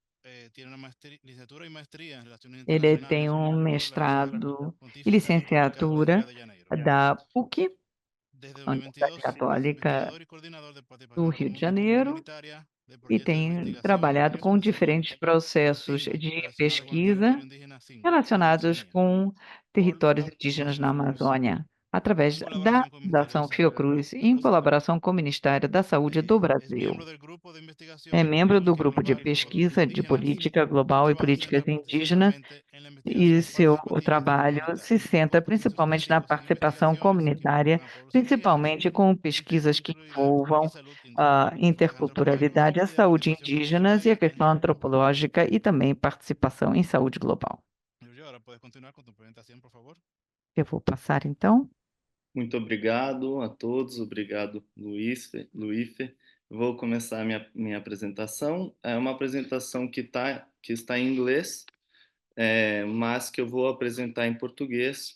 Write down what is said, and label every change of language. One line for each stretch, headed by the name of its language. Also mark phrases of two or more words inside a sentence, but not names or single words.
Portuguese: Ele tem um mestrado e licenciatura da PUC, Universidade Católica do Rio de Janeiro, e tem trabalhado com diferentes processos de pesquisa relacionados com territórios indígenas na Amazônia. através
Spanish: en
Portuguese: da
Spanish: colaboración con el Ministerio de
Portuguese: Fundação
Spanish: Salud.
Portuguese: Fiocruz, em colaboração com o Ministério da Saúde do
Spanish: Es
Portuguese: Brasil.
Spanish: miembro del grupo de
Portuguese: É
Spanish: investigación
Portuguese: membro do
Spanish: política
Portuguese: grupo de
Spanish: global sobre
Portuguese: pesquisa de
Spanish: indígenas
Portuguese: política
Spanish: y
Portuguese: global e
Spanish: trabaja
Portuguese: políticas indígenas,
Spanish: centralmente en la
Portuguese: e
Spanish: investigación
Portuguese: seu
Spanish: participativa y
Portuguese: trabalho se
Spanish: comunitaria,
Portuguese: centra
Spanish: con compromisos
Portuguese: principalmente na
Spanish: específicos en
Portuguese: participação
Spanish: investigaciones que
Portuguese: comunitária,
Spanish: involucran a pueblos indígenas,
Portuguese: principalmente com pesquisas que
Spanish: interculturalidad
Portuguese: envolvam
Spanish: y salud
Portuguese: a
Spanish: indígena, destacando el papel
Portuguese: interculturalidade, a
Spanish: global y la
Portuguese: saúde
Spanish: participación
Portuguese: indígenas e a
Spanish: comunitaria en
Portuguese: questão
Spanish: salud global.
Portuguese: antropológica e também participação em saúde global.
Spanish: Julio, ahora puedes continuar con tu presentación, por favor.
Portuguese: Eu vou passar então. Muito obrigado a todos, obrigado, Luífe. Vou começar a minha apresentação. É uma apresentação que está em inglês, mas que eu vou apresentar em português.